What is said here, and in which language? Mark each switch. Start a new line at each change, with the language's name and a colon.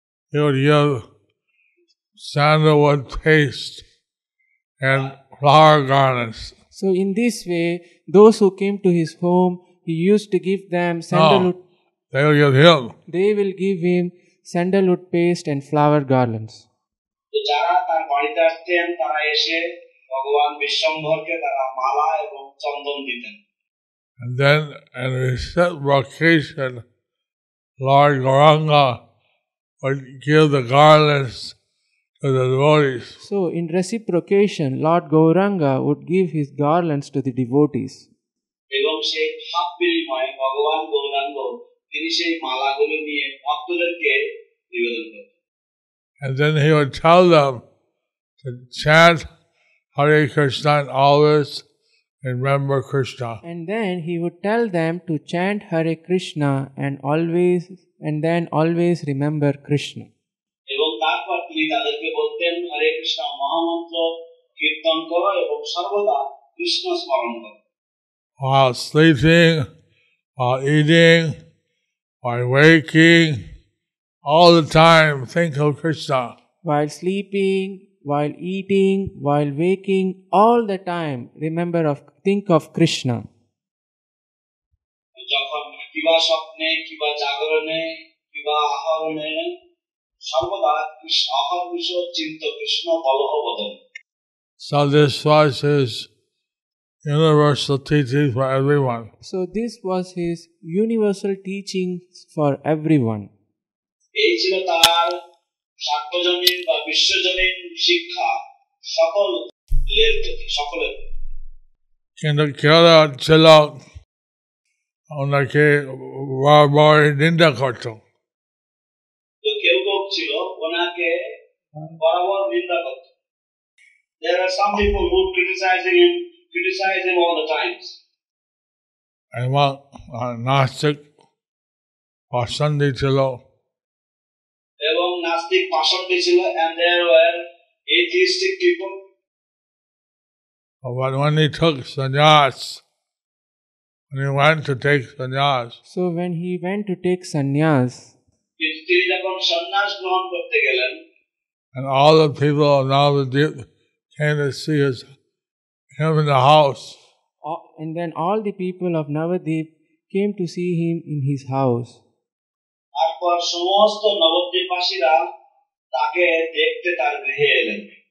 English: He would give sandalwood paste and flower garlands. So in this way, those who came to his home, he used to give them sandalwood. They will give him. They will give him sandalwood paste and flower garlands.
Bangla: তো যারা তার বাড়িতে আসতেন তারা এসে ভগবান বিশ্বম্ভরকে তারা মালা এবং চন্দন দিতেন।
English: And then in reciprocation, Lord Gauranga would give the garlands to the devotees. So in reciprocation, Lord Gauranga would give his garlands to the devotees.
Bangla: এবং সেই ভাব বিনিময়ে ভগবান গৌরাঙ্গ তিনি সেই মালাগুলি নিয়ে ভক্তদেরকে নিবেদন করতেন।
English: And then he would tell them to chant Hare Krishna and always remember Krishna. And then he would tell them to chant Hare Krishna and then always remember Krishna.
Bangla: এবং তারপর তিনি তাদেরকে বলতেন হরে কৃষ্ণ মহামন্ত্র কীর্তন করো এবং সর্বদা কৃষ্ণ স্মরণ করো।
English: While sleeping, while eating, while waking, all the time think of Krishna. While sleeping, while eating, while waking, all the time think of Krishna.
Bangla: যখন কিবা স্বপ্নে কিবা জাগরণে কিবা আহরণে সর্বদা কৃষ্ণ অহর্নিশ চিন্ত কৃষ্ণ বলহ বদন।
English: So this was his universal teaching for everyone. So this was his universal teachings for everyone.
Bangla: এই ছিল তার সার্বজনীন বা বিশ্বজনীন শিক্ষা সকলের প্রতি সকলের। কিন্তু কেউ ছিল ওনাকে বারবার নিন্দা করত। তো কেউ কেউ ছিল ওনাকে বরাবর নিন্দা করত।
English: There are some people who criticize him all the times.
Bangla: এবং নাস্তিক পাষণ্ডী ছিল। এবং নাস্তিক পাষণ্ডী ছিল,
English: and there were atheistic people. But when he took sannyas, when he went to take sannyas, So when he went to take sannyas,
Bangla: কিন্তু তিনি যখন সন্ন্যাস গ্রহণ করতে গেলেন,
English: and all the people of Navadvip came to see him in the house, and then all the people of Navadvip came to see him in his house.
Bangla: তারপর সমস্ত নবদ্বীপবাসীরা তাকে দেখতে তার গৃহে এলেন।